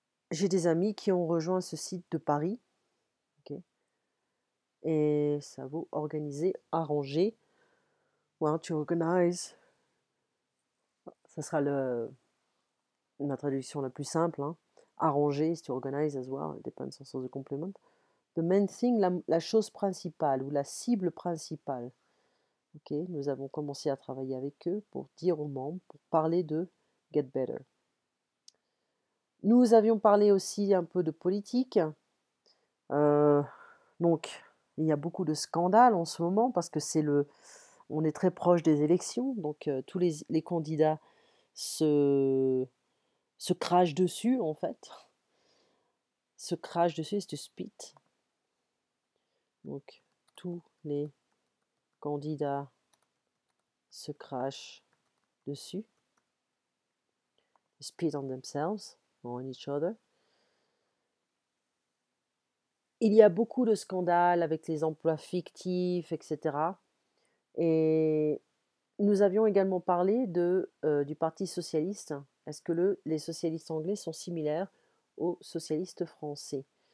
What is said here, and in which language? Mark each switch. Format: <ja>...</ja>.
<fr>J'ai des amis qui ont rejoint ce site de paris. Okay. Et ça vaut organiser, arranger.</fr> <en>Well, to organize.</en> <fr>Ça sera la traduction la plus simple, hein.</fr> <en>Arranger, is to organize as well. It depends on the complement. The main thing,</en> <fr>la chose principale ou la cible principale. Ok, nous avons commencé à travailler avec eux pour dire aux membres, pour parler de Get Better. Nous avions parlé aussi un peu de politique. Donc, il y a beaucoup de scandales en ce moment parce que on est très proche des élections. Donc, tous les candidats se crachent dessus, en fait. Se crachent dessus, c'est</fr> <en>to spit.</en> <fr>Donc, tous les candidats se crachent dessus.</fr> <en>Spit on themselves, on each other.</en> <fr>Il y a beaucoup de scandales avec les emplois fictifs, etc. Et nous avions également parlé du Parti socialiste. Est-ce que les socialistes anglais sont similaires aux socialistes français?</fr>